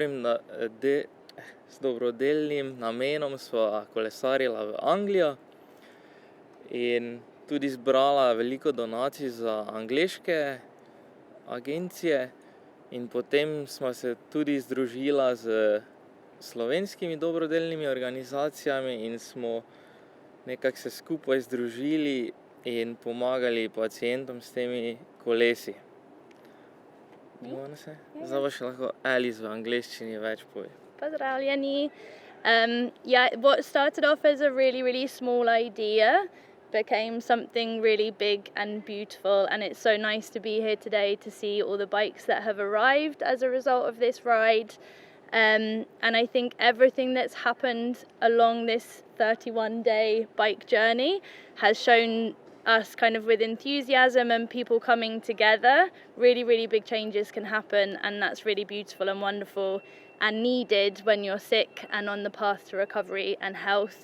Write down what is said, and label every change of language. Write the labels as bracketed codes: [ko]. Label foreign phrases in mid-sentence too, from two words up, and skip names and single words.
[sl] dobrodelnim namenom sva kolesarila v Anglijo in tudi zbrala veliko donacij za angleške agencije in potem sva se tudi združila z slovenskimi dobrodelnimi organizacijami in smo nekako se skupaj združili in pomagali pacientom s temi kolesi. Zdaj pa še lahko Elis v angleščini več pove. Pozdravljeni. [en] What started off as a really small idea became something really big and beautiful, and it's so nice to be here today to see all the bikes that have arrived as a result of this ride. And I think everything that's happened along this 31-day bike journey has shown us kind of with enthusiasm and people coming together, really big changes can happen, and that's really beautiful and wonderful and needed when you're sick and on the path to recovery and health.